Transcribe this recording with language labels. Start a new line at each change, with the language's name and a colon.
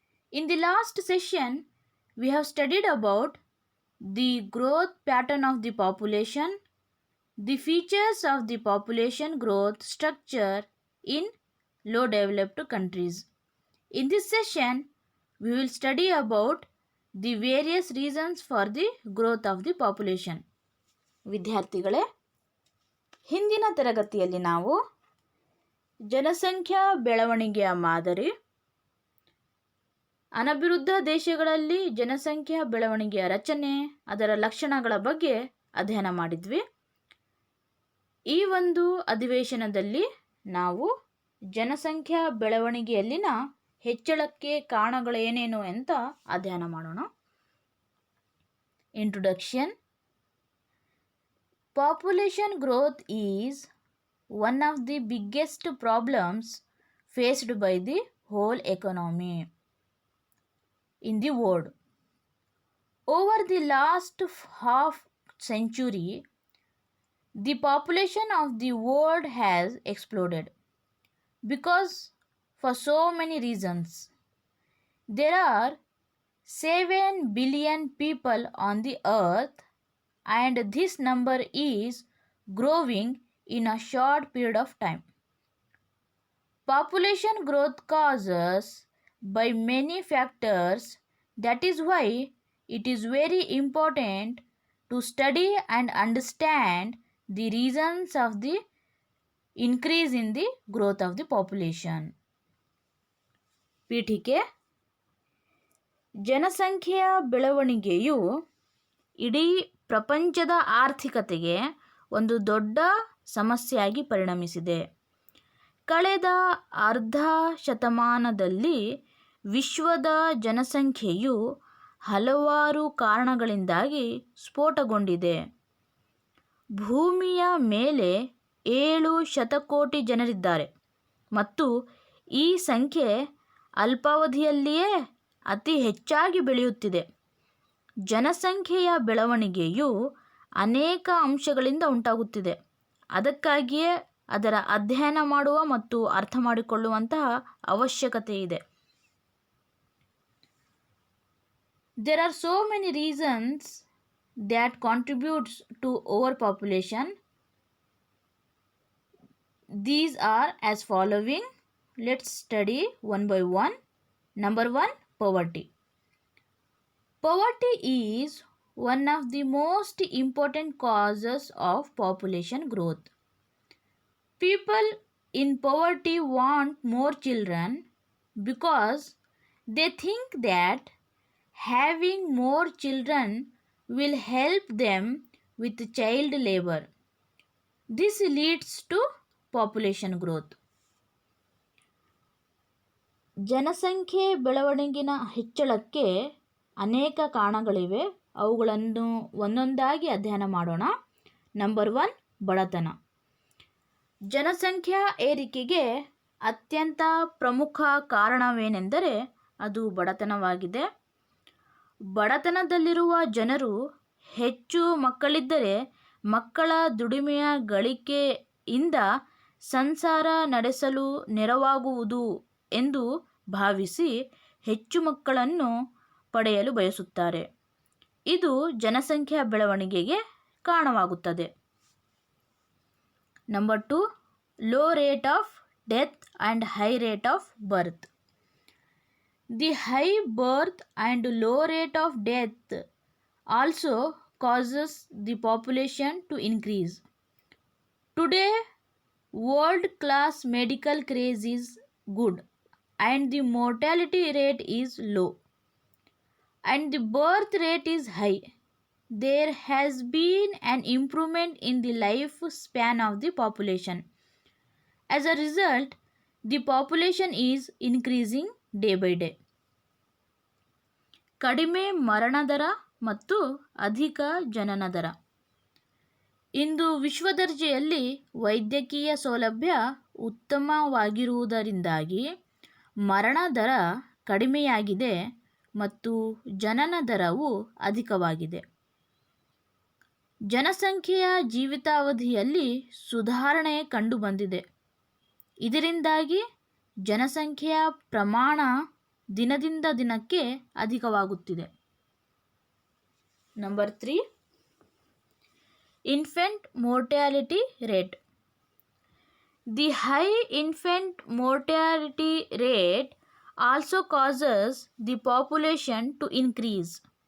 English: In the last session, we have studied about the growth pattern of the population, the features of the population growth structure in low developed countries. In this session, we will study about the various reasons for the growth of the population.
Kannada: ವಿದ್ಯಾರ್ಥಿಗಳೇ, ಹಿಂದಿನ ತರಗತಿಯಲ್ಲಿ ನಾವು ಜನಸಂಖ್ಯಾ ಬೆಳವಣಿಗೆಯ ಮಾದರಿ, ಅನಭಿವೃದ್ಧ ದೇಶಗಳಲ್ಲಿ ಜನಸಂಖ್ಯಾ ಬೆಳವಣಿಗೆಯ ರಚನೆ, ಅದರ ಲಕ್ಷಣಗಳ ಬಗ್ಗೆ ಅಧ್ಯಯನ ಮಾಡಿದ್ವಿ. ಈ ಒಂದು ಅಧಿವೇಶನದಲ್ಲಿ ನಾವು ಜನಸಂಖ್ಯಾ ಬೆಳವಣಿಗೆಯಲ್ಲಿನ ಹೆಚ್ಚಳಕ್ಕೆ ಕಾರಣಗಳೇನೇನು ಅಂತ ಅಧ್ಯಯನ ಮಾಡೋಣ.
English: Introduction. Population growth is one of the biggest problems faced by the whole economy in the world. Over the last half century, the population of the world has exploded because for so many reasons. There are 7 billion people on the earth, and this number is growing in a short period of time. Population growth causes by many factors. That is why it is very important to study and understand the reasons of the increase in the growth of the population.
Kannada: ಪೀಠಿಕೆ. ಜನಸಂಖ್ಯೆಯ ಬೆಳವಣಿಗೆಯು ಇಡೀ ಪ್ರಪಂಚದ ಆರ್ಥಿಕತೆಗೆ ಒಂದು ದೊಡ್ಡ ಸಮಸ್ಯೆಯಾಗಿ ಪರಿಣಮಿಸಿದೆ. ಕಳೆದ ಅರ್ಧ ಶತಮಾನದಲ್ಲಿ ವಿಶ್ವದ ಜನಸಂಖ್ಯೆಯು ಹಲವಾರು ಕಾರಣಗಳಿಂದಾಗಿ ಸ್ಫೋಟಗೊಂಡಿದೆ. ಭೂಮಿಯ ಮೇಲೆ 7 ಶತಕೋಟಿ ಜನರಿದ್ದಾರೆ ಮತ್ತು ಈ ಸಂಖ್ಯೆ ಅಲ್ಪಾವಧಿಯಲ್ಲಿಯೇ ಅತಿ ಹೆಚ್ಚಾಗಿ ಬೆಳೆಯುತ್ತಿದೆ. ಜನಸಂಖ್ಯೆಯ ಬೆಳವಣಿಗೆಯು ಅನೇಕ ಅಂಶಗಳಿಂದ ಉಂಟಾಗುತ್ತಿದೆ. ಅದಕ್ಕಾಗಿಯೇ ಅದರ ಅಧ್ಯಯನ ಮಾಡುವ ಮತ್ತು ಅರ್ಥ ಮಾಡಿಕೊಳ್ಳುವಂತಹ ಅವಶ್ಯಕತೆ ಇದೆ.
English: There are so many reasons that contributes to overpopulation. These are as following. Let's study one by one. Number 1, poverty. Poverty is one of the most important causes of population growth. People in poverty want more children because they think that having more children will help them with child labor. This leads to population growth.
Kannada: ಜನಸಂಖ್ಯೆ ಬೆಳವಣಿಗೆನ ಹೆಚ್ಚಳಕ್ಕೆ ಅನೇಕ ಕಾರಣಗಳಿವೆ. ಅವುಗಳನ್ನು ಒಂದೊಂದಾಗಿ ಅಧ್ಯಯನ ಮಾಡೋಣ. Number 1, ಬಡತನ. ಜನಸಂಖ್ಯಾ ಏರಿಕೆಗೆ ಅತ್ಯಂತ ಪ್ರಮುಖ ಕಾರಣವೇನೆಂದರೆ ಅದು ಬಡತನವಾಗಿದೆ. ಬಡತನದಲ್ಲಿರುವ ಜನರು ಹೆಚ್ಚು ಮಕ್ಕಳಿದ್ದರೆ ಮಕ್ಕಳ ದುಡಿಮೆಯ ಗಳಿಕೆಯಿಂದ ಸಂಸಾರ ನಡೆಸಲು ನೆರವಾಗುವುದು ಎಂದು ಭಾವಿಸಿ ಹೆಚ್ಚು ಮಕ್ಕಳನ್ನು ಪಡೆಯಲು ಬಯಸುತ್ತಾರೆ. ಇದು ಜನಸಂಖ್ಯಾ ಬೆಳವಣಿಗೆಗೆ ಕಾರಣವಾಗುತ್ತದೆ.
English: Number 2, low rate of death and high rate of birth. The high birth and low rate of death also causes the population to increase. Today world class medical craze is good and the mortality rate is low and the birth rate is high. There has been an improvement in the life span of the population. As a result, the population is increasing day by day.
Kannada: ಕಡಿಮೆ ಮರಣ ದರ ಮತ್ತು ಅಧಿಕ ಜನನ ದರ. ಇಂದು ವಿಶ್ವದರ್ಜೆಯಲ್ಲಿ ವೈದ್ಯಕೀಯ ಸೌಲಭ್ಯ ಉತ್ತಮವಾಗಿರುವುದರಿಂದಾಗಿ ಮರಣ ದರ ಕಡಿಮೆಯಾಗಿದೆ ಮತ್ತು ಜನನ ದರವು ಅಧಿಕವಾಗಿದೆ. ಜನಸಂಖ್ಯೆಯ ಜೀವಿತಾವಧಿಯಲ್ಲಿ ಸುಧಾರಣೆ ಕಂಡುಬಂದಿದೆ. ಇದರಿಂದಾಗಿ ಜನಸಂಖ್ಯೆಯ ಪ್ರಮಾಣ ದಿನದಿಂದ ದಿನಕ್ಕೆ ಅಧಿಕವಾಗುತ್ತಿದೆ.
English: Number 3, infant mortality rate. The high infant mortality rate also causes the population to increase.